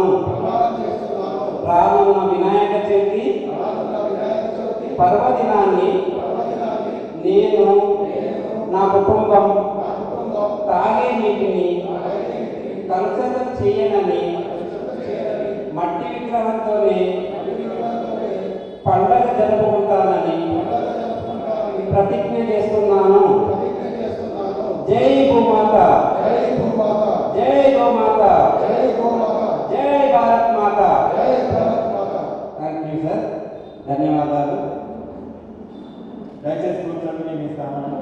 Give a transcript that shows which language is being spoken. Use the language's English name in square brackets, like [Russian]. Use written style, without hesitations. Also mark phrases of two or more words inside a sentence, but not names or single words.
[Telugu] రానున్న వినాయక చవితి పర్వదినాన్ని నేను, నా కుటుంబం తాగే నీటిని కలుషితం చేయనని మట్టి విగ్రహంతోనే పండగ జరుపుకుంటానని ప్రతిజ్ఞ చేస్తున్నాను. [Hindi] జై माता, जय गौ माता, जय गौ माता, जय गौ माता, जय भारत माता, जय भारत माता. [English] thank you sir, [Telugu] ధన్యవాదాలు. దయచేసి కూర్చోండి మీ స్థానంలో.